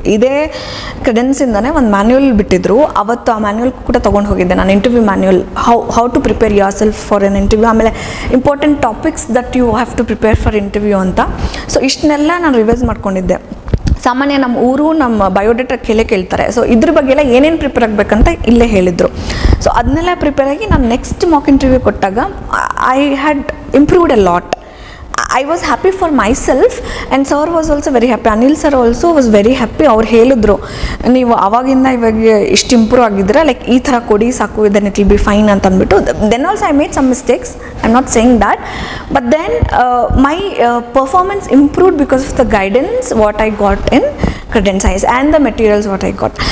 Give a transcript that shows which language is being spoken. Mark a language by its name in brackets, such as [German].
[Kannada] ಇದೇ ಕ್ರೆಡೆನ್ಸಿಂದನೇ ಒಂದು ಮ್ಯಾನ್ಯುಯಲ್ ಬಿಟ್ಟಿದ್ರು. ಅವತ್ತು ಆ ಮ್ಯಾನ್ಯುಯಲ್ ಕೂಡ ತೊಗೊಂಡು ಹೋಗಿದ್ದೆ ನಾನು, [English] Interview manual, how to prepare yourself for an interview, ಆಮೇಲೆ important topics that you have to prepare for interview ಅಂತ. [Kannada] ಸೊ ಇಷ್ಟನ್ನೆಲ್ಲ ನಾನು ರಿವೈಸ್ ಮಾಡ್ಕೊಂಡಿದ್ದೆ. ಸಾಮಾನ್ಯ ನಮ್ಮ ಊರು ನಮ್ಮ ಬಯೋಡೇಟಾ ಕೇಳ್ತಾರೆ. ಸೊ ಇದ್ರ ಬಗ್ಗೆ ಎಲ್ಲ ಏನೇನು ಪ್ರಿಪೇರ್ ಆಗಬೇಕಂತ ಇಲ್ಲೇ ಹೇಳಿದರು. ಸೊ ಅದನ್ನೆಲ್ಲ ಪ್ರಿಪೇರ್ ಆಗಿ ನಾನು ನೆಕ್ಸ್ಟ್ ಮಾಕ್ ಇಂಟರ್ವ್ಯೂ ಕೊಟ್ಟಾಗ [English] I had improved a lot. I was happy for myself and sir was also very happy. Anil sir also was very happy. [Kannada] ಅವ್ರು ಹೇಳಿದ್ರು, ನೀವು ಅವಾಗಿಂದ ಇವಾಗ ಇಷ್ಟು ಇಂಪ್ರೂವ್ ಆಗಿದ್ದೀರಾ, ಲೈಕ್ ಈ ಥರ ಕೊಡಿ ಸಾಕು, [English] then it will be fine [Kannada] ಅಂತ ಅಂದ್ಬಿಟ್ಟು. [English] Then also I made some mistakes, I am not saying that, but then my performance improved because of the guidance what I got in Credence Science and the materials what I got.